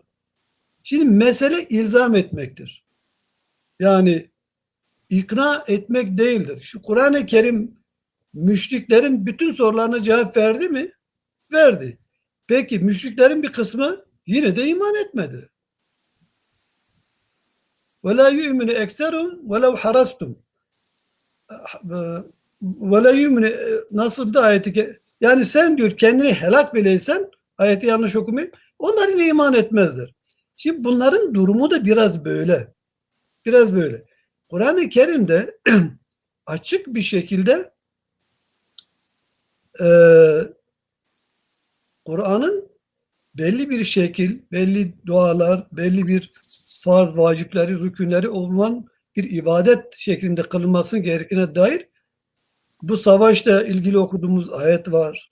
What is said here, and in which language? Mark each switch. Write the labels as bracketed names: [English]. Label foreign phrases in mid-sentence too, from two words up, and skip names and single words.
[Turkish] Şimdi mesele ilzam etmektir. Yani ikna etmek değildir. Şu Kur'an-ı Kerim müşriklerin bütün sorularına cevap verdi mi? Verdi. Peki müşriklerin bir kısmı yine de iman etmedi. [Arabic] وَلَا يُؤْمِنُ اَكْسَرُمْ وَلَوْ حَرَسْتُمْ وَلَا يُؤْمِنُ [Turkish] nasıl da ayeti yani sen diyor kendini helak bileysen ayeti yanlış okumayın onlar yine iman etmezler. Şimdi bunların durumu da biraz böyle. Biraz böyle. Kur'an-ı Kerim'de açık bir şekilde Kur'an'ın belli bir şekil, belli dualar, belli bir farz, vacipleri, rükünleri olan bir ibadet şeklinde kılınması gerektiğine dair bu savaşla ilgili okuduğumuz ayet var.